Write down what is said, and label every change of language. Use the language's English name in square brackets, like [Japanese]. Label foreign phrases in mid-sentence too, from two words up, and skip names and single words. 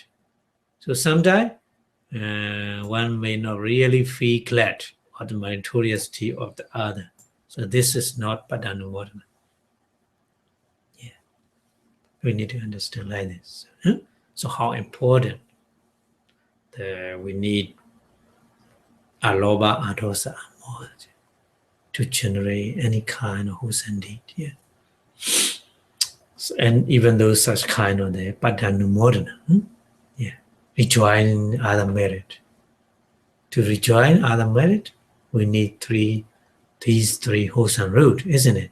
[English] So sometimes one may not really feel glad or the meritoriety of the other. So this is not paddanumodana. Yeah, we need to understand like this. So how important we need [Pali] alobha, adosa, amoha [English] to generate any kind of wholesome deed. Yeah. So, and even though such kind of the paddanumodana, rejoin other merit. To rejoin other merit, we need these three wholesome roots, isn't it?